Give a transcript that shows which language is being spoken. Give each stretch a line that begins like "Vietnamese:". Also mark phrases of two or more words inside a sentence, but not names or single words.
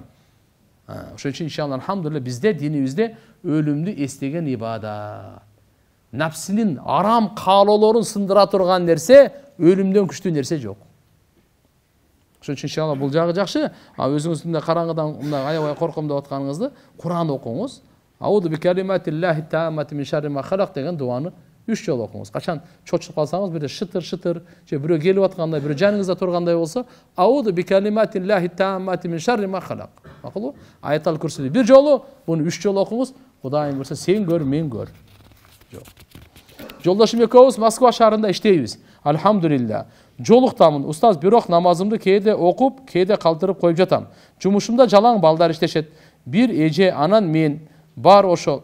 Kyrgyz: Ошон үчүн
Arabic: إن شاء الله الحمد لله
Kyrgyz: бизде динибизде өлүмдү эстеген ибадат. Напсинин арам каалоолорун сындыра турган нерсе өлүмдөн күчтүү нерсе жок. Ошон үчүн иншалла бул жагы жакшы. Өзүңүздүн караңгыдан мындай аябай корком деп атканыңызды Куран окуңуз.
Arabic: أعوذ بكلمات الله التامات من شر ما خلق
Kyrgyz: деген дуаны 3 жолу окуңуз. Качан чочуп калсаңыз, бирде шытыр-шытыр, же бирөө келип аткандай, бирөө жаныңызда тургандай болсо,
Arabic: أعوذ بكلمات الله التامات من شر ما خلق.
Kyrgyz: Макулбу? Аятал Курсиди 1 жолу, буну 3 жолу окуңуз. Кудайым бурса сен көр, мен көр. Жок. Жолдошум экөөбүз Москва шаарында иштейбиз. Алхамдулилlah. Жолуктамын. Устаз, бирок намазымды кээде окуп, кээде калтырып коюп жатам. Жумушумда жалаң балдар иштешет. Бир эже анан мен бар ошол.